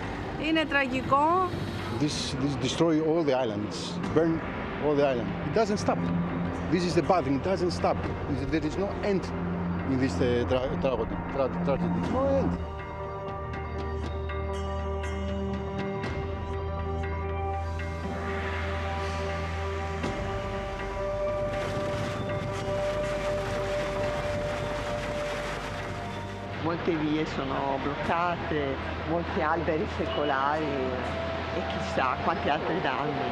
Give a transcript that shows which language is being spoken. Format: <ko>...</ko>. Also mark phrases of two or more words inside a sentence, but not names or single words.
<el>Είναι τραγικό.</el> <en>This destroy all the islands, burn all the island. It doesn't stop. This is the bad thing. It doesn't stop. There is no end in this tragedy. There's no end.</en> <it>Molte vie sono bloccate, molti alberi secolari e chissà quanti altri danni.</it>